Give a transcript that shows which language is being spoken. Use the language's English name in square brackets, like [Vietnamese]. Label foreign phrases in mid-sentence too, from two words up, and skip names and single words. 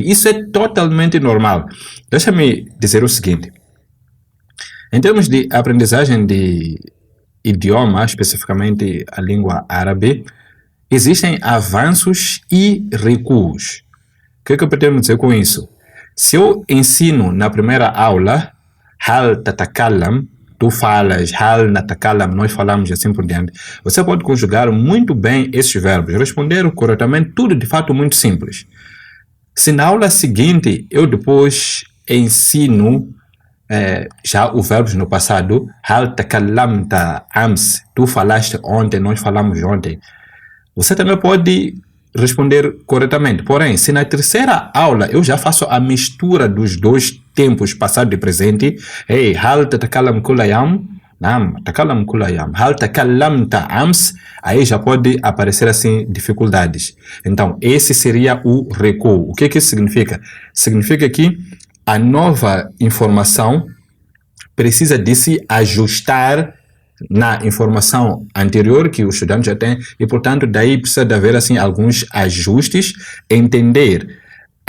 [Portuguese] Isso é totalmente normal. Deixa-me dizer o seguinte. Em termos de aprendizagem de idioma, especificamente a língua árabe, existem avanços e recuos. O que eu pretendo dizer com isso? Se eu ensino na primeira aula, [Arabic] هل تتكلم, [Portuguese] tu falas, [Arabic] هل نتكلم, [Portuguese] nós falamos e assim por diante, você pode conjugar muito bem esses verbos, responder corretamente, tudo de fato muito simples. Se na aula seguinte eu depois ensino já os verbos no passado, [Arabic] هل تكلمت أمس, [Portuguese] tu falaste ontem, nós falamos ontem, você também pode responder corretamente. Porém, se na terceira aula eu já faço a mistura dos dois tempos, passado e presente, [Arabic] hey, هل تتكلم كل يوم، نعم، تتكلم كل يوم، هل تكلمت أمس, [Portuguese] aí já pode aparecer assim dificuldades. Então, esse seria o recuo. O que isso significa? Significa que a nova informação precisa de se ajustar na informação anterior que o estudante já tem e, portanto, daí precisa de haver assim, alguns ajustes, entender a